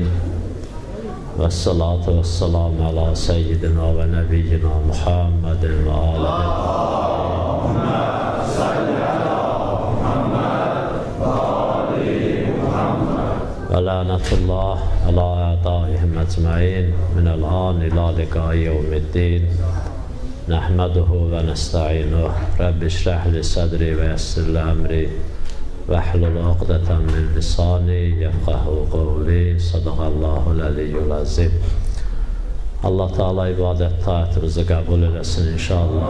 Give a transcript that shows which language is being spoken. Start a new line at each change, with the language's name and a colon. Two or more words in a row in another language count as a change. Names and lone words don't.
Arabic: والصلاة والسلام على سيدنا ونبينا محمد وآله. اللهم صل على محمد وآل محمد. ولعنة الله على أعدائهم أجمعين من الآن إلى لقاء يوم الدين. نحمده ونستعينه. رب اشرح لي صدري ويسر لي أمري واحلل عقدة من لساني يفقهوا قولي. صدق الله العلي العظيم.
Azerbaijani: Allah Teala ibadət taatımızı qəbul eləsin inşallah.